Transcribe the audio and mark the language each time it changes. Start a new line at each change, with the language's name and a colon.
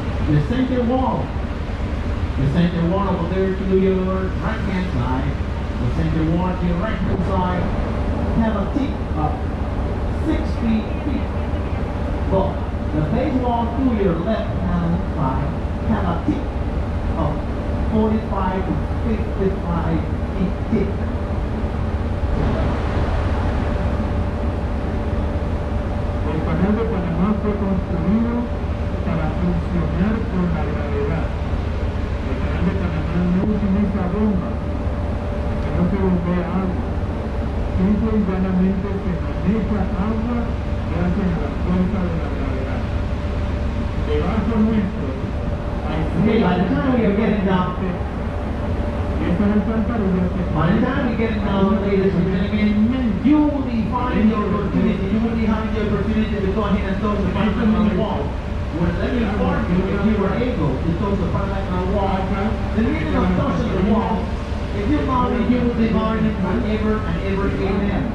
English: The center wall over there to your right hand side, the center wall to your right hand side have a tip of 6 feet deep. But the base wall to your left hand side have a tip of 45 to 55 feet deep.
Spanish: El canal de Panamá fue construido para funcionar con la gravedad. El canal de Panamá no utiliza bombas, que no se bombea agua. Simple y llanamente se maneja agua gracias a la fuerza de la gravedad. Debajo nuestro hay
English: Okay, by the time we are getting down,
Spanish: y estas alcantarillas que
English: by the time we get down, ladies and gentlemen, you will be finding the opportunity, you will be having the opportunity to go ahead and throw the pipe on the wall. When let me inform you, if you were able to touch the Panama Canal wall, the meaning of touching the wall, if you marry, you will be married forever and ever, amen.